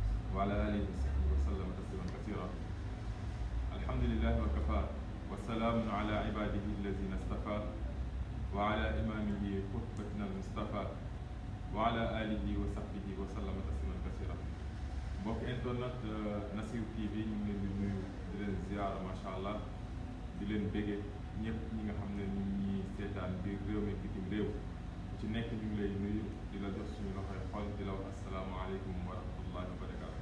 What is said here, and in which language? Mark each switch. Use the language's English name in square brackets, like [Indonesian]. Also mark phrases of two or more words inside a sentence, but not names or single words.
[Arabic] وعلى آله وصحبه وسلم تسليما كثيرا. الحمد لله وكفى والسلام على عباده الذين اصطفى وعلى إمامه خطبتنا المصطفى وعلى آله وصحبه وسلم تسليما كثيرا. [Wolof] mbokk internet Nassir TV ñu ngi leen di nuyu di leen ziyaara [Arabic] ما شاء الله [Wolof] di leen bége ñëpp ñi nga xam ne ñu ngi seetaan biir réew mi bitim réew ci nekk ñu ngi lay nuyu di la jox suñu loxoy xol di la wax [Arabic] السلام عليكم ورحمة الله وبركاته.